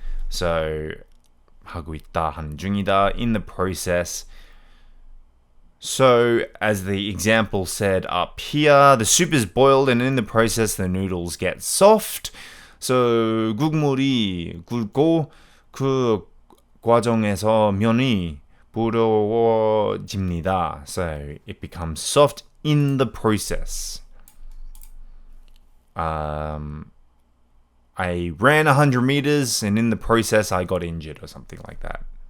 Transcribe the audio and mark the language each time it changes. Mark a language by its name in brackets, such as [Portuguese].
[English] So [Korean] 하고 있다, 하는 중이다, [English] in the process. So, as the example said up here, the soup is boiled and in the process the noodles get soft. [Korean] So, 국물이 굵고 그 과정에서 면이 부드러워집니다. [English] So, it becomes soft in the process. I ran 100 meters and in the process I got injured or something like that.